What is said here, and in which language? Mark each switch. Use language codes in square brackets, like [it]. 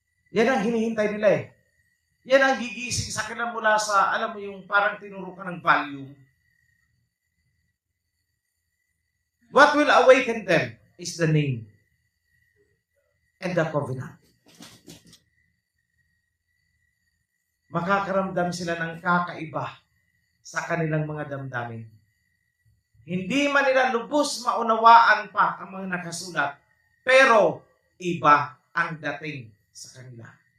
[tl] Yan ang hinihintay nila eh. Yan ang gigising sa kanila mula sa, alam mo yung parang tinuro ka ng volume. [en] What will awaken them is the name and the covenant. [tl] Makakaramdam sila ng kakaiba sa kanilang mga damdamin. Hindi man nila lubos maunawaan pa ang mga nakasulat, pero iba ang dating sa kanila.